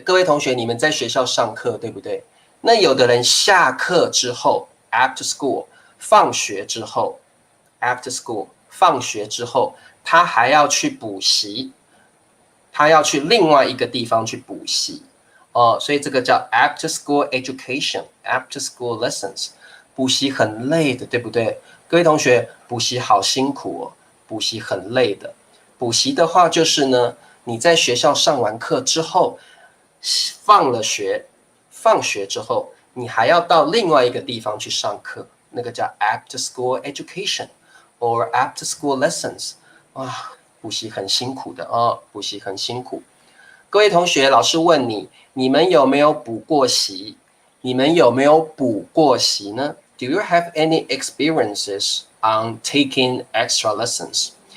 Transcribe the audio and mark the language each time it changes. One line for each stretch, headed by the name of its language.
Chinese: 各位同学，你们在学校上课，对不对？那有的人下课之后
English: after school，
Chinese: 放学之后 after school， 放学之后，他还要去补习，他要去另外一个地方去补习。所以这个叫
English: after school education，after school lessons。
Chinese: 补习很累的，对不对？各位同学，补习好辛苦哦，补习很累的。补习的话就是呢，你在学校上完课之后，放学之后，你还要到另外一个地方去上课，那个叫
English: after school education or after school lessons。
Chinese: 哇，补习很辛苦的哦，补习很辛苦。各位同学，老师问你，你们有没有补过习？你们有没有补过习呢？
English: Do you have any experiences on taking extra lessons？